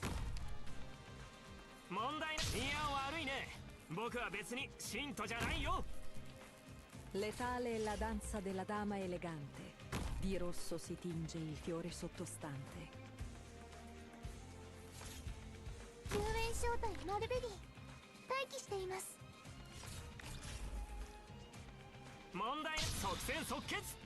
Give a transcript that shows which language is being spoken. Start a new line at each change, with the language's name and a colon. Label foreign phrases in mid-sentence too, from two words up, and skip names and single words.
Japanese: 問題ない。いや悪いね。僕は別に信徒じゃないよ。
Italian: Letale è la danza della dama elegante. Di rosso si tinge il fiore sottostante.
Japanese: 救援招待マルベリー待機しています。問題ない。即戦即決。